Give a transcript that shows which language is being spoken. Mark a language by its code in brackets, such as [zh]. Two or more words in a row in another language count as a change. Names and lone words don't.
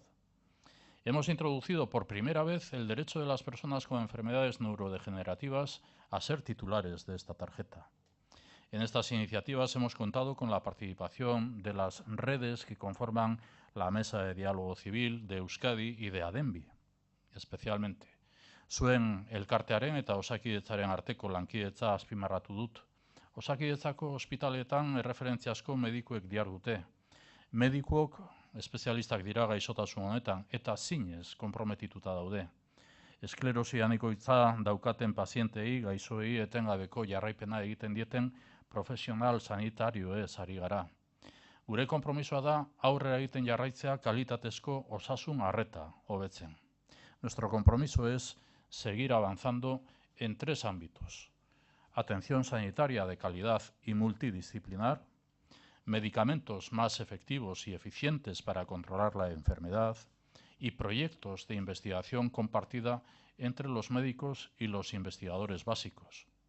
[es] Hemos introducido por primera vez el derecho de las personas con enfermedades neurodegenerativas a ser titulares de esta tarjeta. En estas iniciativas hemos contado con la participación de las redes que conforman la Mesa de Diálogo Civil de Euskadi y de ADEMBI, especialmente. [eu] Zuen elkartearen eta Osakidetzaren arteko lankidetza azpimarratu dut. Osakidetzako ospitaletan erreferentziazko medikuek dihardute. Medikuok espezialistak dira gaixotasun honetan eta zinez konprometituta daude. Esklerosi anikoitza daukaten pazientei, gaixoei etengabeko jarraipena egiten dieten profesional sanitarioez ari gara. Gure konpromisoa da aurrera egiten jarraitzea kalitatezko osasun arreta hobetzen. [es] Nuestro compromiso es seguir avanzando en 3 ámbitos: atención sanitaria de calidad y multidisciplinar, medicamentos más efectivos y eficientes para controlar la enfermedad y proyectos de investigación compartida entre los médicos y los investigadores básicos.